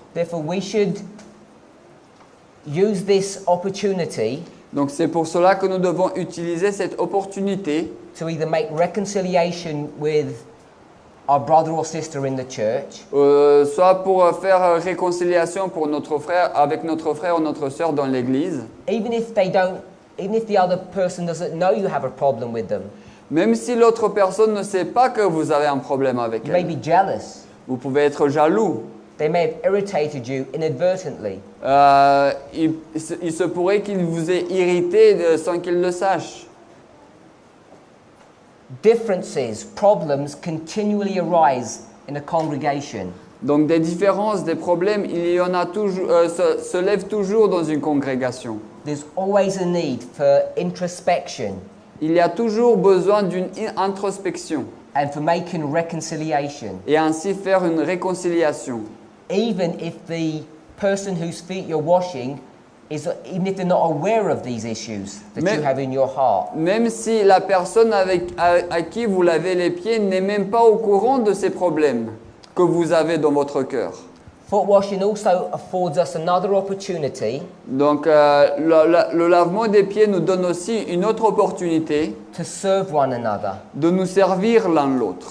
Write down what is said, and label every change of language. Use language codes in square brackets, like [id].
[en] Therefore, we should use this opportunity [fr] Donc c'est pour cela que nous devons utiliser cette opportunité [en] to either make reconciliation with our brother or sister in the church, [fr] soit pour faire réconciliation pour avec notre frère ou notre sœur dans l'église, [en] even if the other person doesn't know you have a problem with them. [fr] même si l'autre personne ne sait pas que vous avez un problème avec [en] You may [fr] elle. [en] be jealous. [fr] Vous pouvez être jaloux. [en] They may have irritated you inadvertently. [fr] Il se pourrait qu'il vous ait irrité sans qu'il le sache. [en] Differences, problems continually arise in a congregation. [fr] Donc des différences, des problèmes, il y en a toujours, se lèvent toujours dans une congrégation. [en] There's always a need for introspection [fr] Il y a toujours besoin d'une introspection [en] and for making reconciliation. [fr] et ainsi faire une réconciliation. [en] Even if the person whose feet you're washing even if they're not aware of these issues that you have in your heart. [fr] Même si la personne à qui vous lavez les pieds n'est même pas au courant de ces problèmes que vous avez dans votre cœur. [en] Foot washing also affords us another opportunity [fr] Donc le lavement des pieds nous donne aussi une autre opportunité [en] to serve one another, [fr] de nous servir l'un l'autre